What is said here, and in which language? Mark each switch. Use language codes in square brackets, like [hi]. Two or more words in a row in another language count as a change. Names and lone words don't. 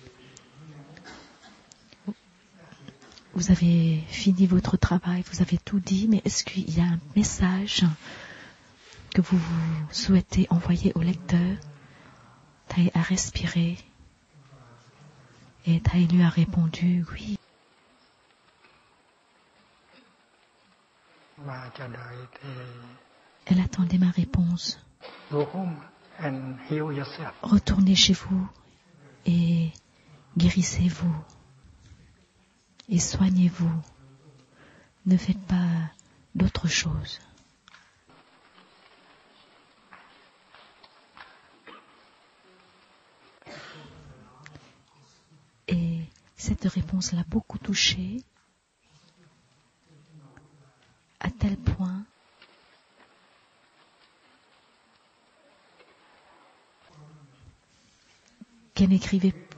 [fr] Vous avez fini votre travail, vous avez tout dit, mais est-ce qu'il y a un message que vous souhaitez envoyer aux lecteurs? Thầy a respiré et Thầy lui a répondu oui. [vi] và chờ đợi thì [fr] Elle attendait ma réponse. [en] go home and heal yourself. [fr] Retournez chez vous et guérissez-vous et soignez-vous. Ne faites pas d'autre chose. Et cette réponse l'a beaucoup touchée, à tel point qu'elle n'écrivait